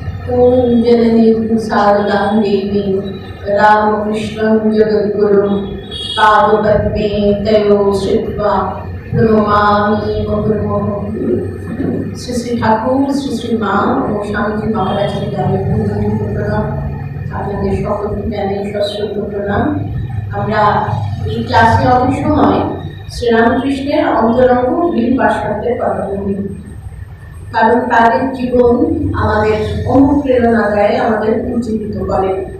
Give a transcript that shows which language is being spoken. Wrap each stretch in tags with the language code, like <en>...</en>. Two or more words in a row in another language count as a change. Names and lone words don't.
<sa>ओम जननी शारदां देवी रामकृष्णं जगद्गुरुं पादपद्मे तयो श्रुत्वा प्रणमामि मुहुर्मुहुः।</sa> <bn>শ্রী শ্রী ঠাকুর, শ্রী শ্রী মা ও স্বামীজি মহারাজের গ্রামে প্রণাম। আপনাদের সকলকে জানাই সশ্রদ্ধ প্রণাম। আমরা এই ক্লাসে অনেক সময় শ্রীরামকৃষ্ণের অন্তরঙ্গ বীর পার্শ্বদের কথা বলি, কারণ তাদের জীবন আমাদের অনুপ্রেরণা দেয়, আমাদের উজ্জীবিত করে।</bn>